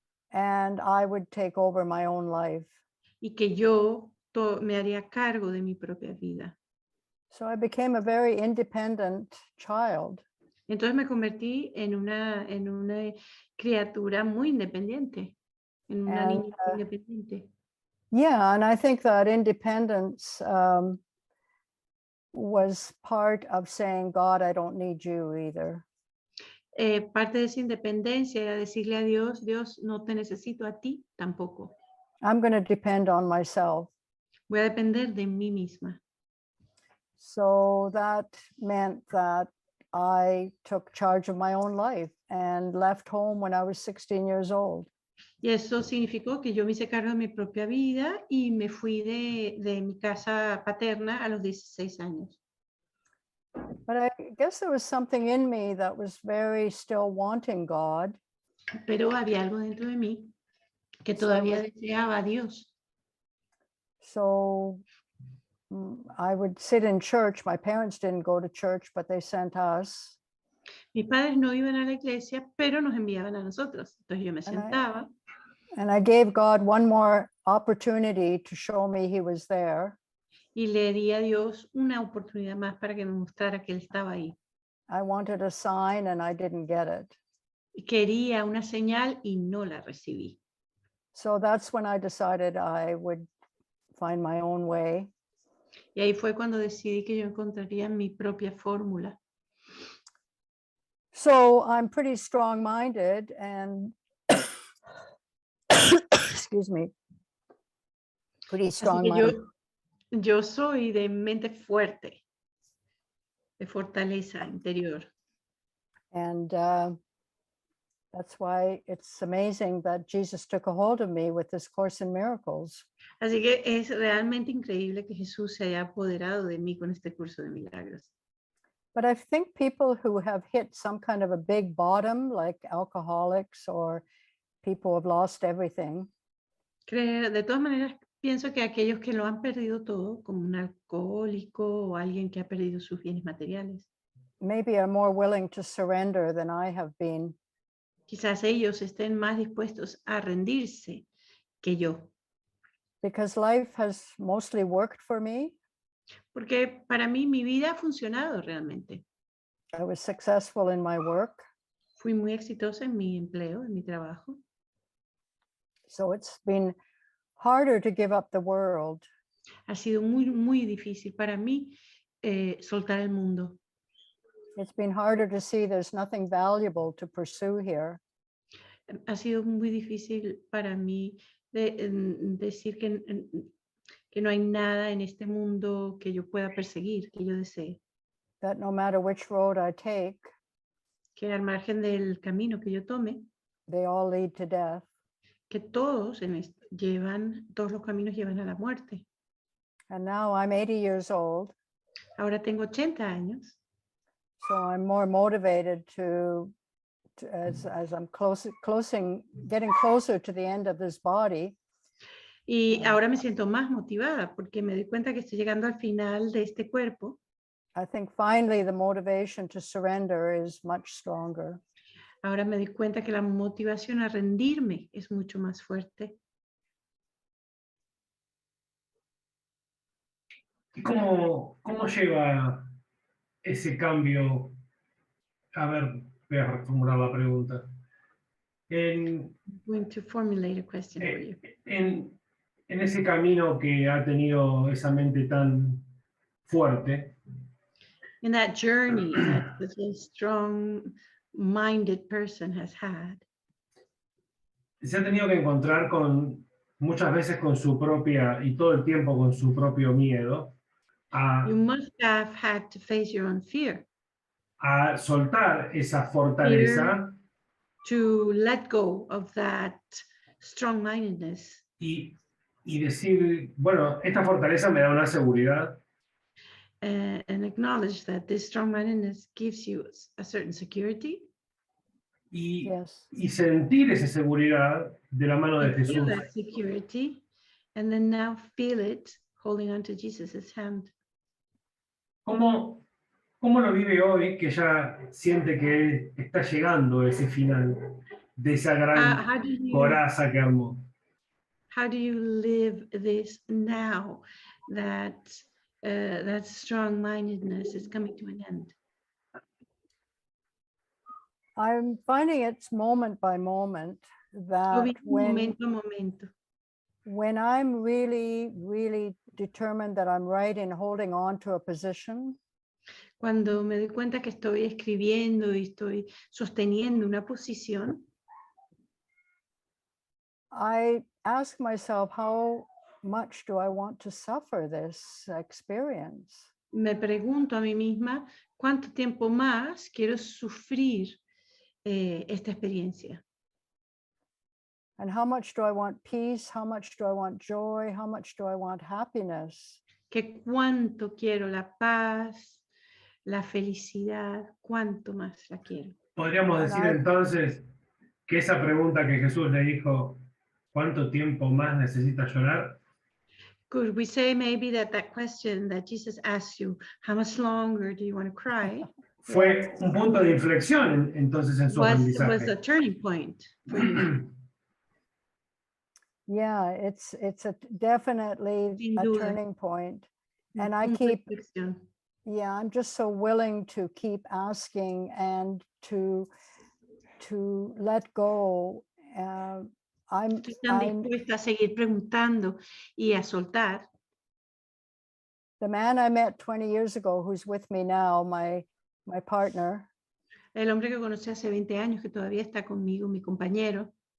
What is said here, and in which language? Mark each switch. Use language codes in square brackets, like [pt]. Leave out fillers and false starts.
[en] And I would take over my own life. [es] Y que yo me haría cargo de mi propia vida. [en] So I became a very independent child. [es] Entonces me convertí en una criatura muy independiente, en una niña independiente. [en] Yeah, and I think that independence was part of saying, God, I don't need you either. [es] Parte de esa independencia era decirle a Dios, Dios, no te necesito a ti tampoco. [en] I'm going to depend on myself. [es] Voy a depender de mí misma. [en] So that meant that I took charge of my own life and left home when I was 16 years old. [es] Y eso significó que yo me hice cargo de mi propia vida y me fui de mi casa paterna a los 16 años. [en] But I guess there was something in me that was very still wanting God. [es] Pero había algo dentro de mí que todavía deseaba a Dios. [en] So I would sit in church. My parents didn't go to church, but they sent us. [es] Mis padres no iban a la iglesia, pero nos enviaban a nosotros. Entonces yo me sentaba. [en] And I gave God one more opportunity to show me he was there. [es] Y le di a Dios una oportunidad más para que me mostrara que él estaba ahí. [en] I wanted a sign and I didn't get it. [es] Quería una señal y no la recibí. [en] So that's when I decided I would find my own way. [es] Y ahí fue cuando decidí que yo encontraría mi propia fórmula. [en] So I'm pretty strong-minded and excuse me, pretty strong-minded. [es] Yo soy de mente fuerte, de fortaleza interior. [en] And That's why it's amazing that Jesus took a hold of me with this Course in Miracles. [es] Así que es realmente increíble que Jesús se haya apoderado de mí con este curso de milagros. [en] But I think people who have hit some kind of a big bottom, like alcoholics or people who have lost everything, [es] De todas maneras, pienso que aquellos que lo han perdido todo, como un alcohólico o alguien que ha perdido sus bienes materiales, [en] maybe are more willing to surrender than I have been. [es] quizás ellos estén más dispuestos a rendirse que yo. [en] Because life has mostly worked for me. [es] Porque para mí mi vida ha funcionado realmente. [en] I was successful in my work. [es] Fui muy exitosa en mi empleo, en mi trabajo. [en] So it's been harder to give up the world. [es] Ha sido muy, muy difícil para mí soltar el mundo. [en] It's been harder to see there's nothing valuable to pursue here. [es] Ha sido muy difícil para mí decir que no hay nada en este mundo que yo pueda perseguir, que yo desee. [en] That no matter which road I take, [es] Que al margen del camino que yo tome, [en] they all lead to death. [es] que todos los caminos llevan a la muerte. [en] And now I'm 80 years old. [es] Ahora tengo 80 años. [en] So I'm more motivated as I'm getting closer to the end of this body. [es] Y ahora me siento más motivada porque me doy cuenta que estoy llegando al final de este cuerpo. [en] I think finally the motivation to surrender is much stronger. [es] Ahora me doy cuenta que la motivación a rendirme es mucho más fuerte. ¿Y cómo lleva ese cambio? A ver, voy a reformular la pregunta. [en] I'm going to formulate a question for you. [es] En ese camino que ha tenido esa mente tan fuerte, [en] In that journey that this strong-minded person has had, [es] se ha tenido que encontrar muchas veces con su propia, y todo el tiempo con su propio miedo, [en] you must have had to face your own fear. [es] A soltar esa fortaleza [en] To let go of that strong-mindedness. [es] y decir, bueno, esta fortaleza me da una seguridad. [en] And acknowledge that this strong-mindedness gives you a certain security. [es] Y, [en] Yes. [es] y sentir esa seguridad de la mano de [en] And feel [es] Jesús. [en] that security, and then now feel it holding onto Jesus' hand. [es] ¿Cómo lo vive hoy que ya siente que está llegando a ese final de esa gran coraza que armó? [en] How do you live this now that that strong-mindedness is coming to an end? I'm finding it's moment by moment that [es] Momento a momento. [en] when I'm really, really determined that I'm right in holding on to a position, [es] Cuando me doy cuenta que estoy escribiendo y estoy sosteniendo una posición, [en] I ask myself, how much do I want to suffer this experience? [es] me pregunto a mí misma, ¿cuánto tiempo más quiero sufrir esta experiencia? [en] And how much do I want peace? How much do I want joy? How much do I want happiness? [es] ¿Que cuánto quiero la paz, la felicidad? ¿Cuánto más la quiero? Podríamos decir entonces que esa pregunta que Jesús le dijo, ¿cuánto tiempo más necesitas llorar? [en] Could we say maybe that question that Jesus asked you, how much longer do you want to cry? [es] Fue un punto de inflexión entonces en su [en] Was [es] aprendizaje. [en] a turning point for you. Yeah, it's definitely [es] Sin [en] a [es] duda. [en] turning point. And I [es] Punto de [en] keep, [es] inflexión. [en] yeah, I'm just so willing to keep asking and to let go. [es] Estoy tan dispuesta a seguir preguntando y a soltar. [en] The man I met 20 years ago, who's with me now, my partner, [es] El hombre que conocí hace 20 años, que todavía está conmigo, mi compañero,